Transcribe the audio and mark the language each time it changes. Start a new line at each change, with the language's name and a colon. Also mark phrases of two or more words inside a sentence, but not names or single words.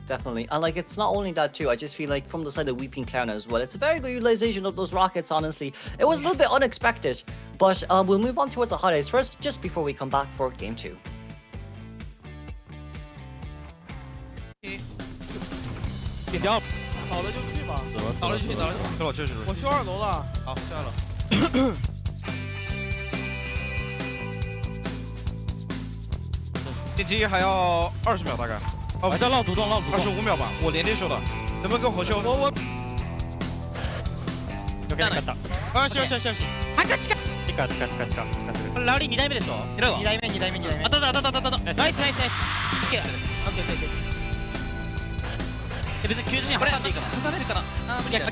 English: And it's not only that too, I just feel like from the side of Weeping Clown as well, it's a very good utilization of those rockets, honestly. It was a little bit unexpected, but we'll move on towards the highlights first, just before we come back for Game 2. Jump.
Chinese: 倒了就去吧，倒了就去，倒了就去。我修2楼了，好，下了。电梯还要20秒大概。哦，在绕主动 25秒吧，我连连修的。能不能跟我修？我。
Japanese: よけなかった。よし。あ、近い。近い。ラウリー2台目でしょ。2台目。当たった。ナイス。オッケー。別に90人挟んでいいかな。挟めるかな。無理や。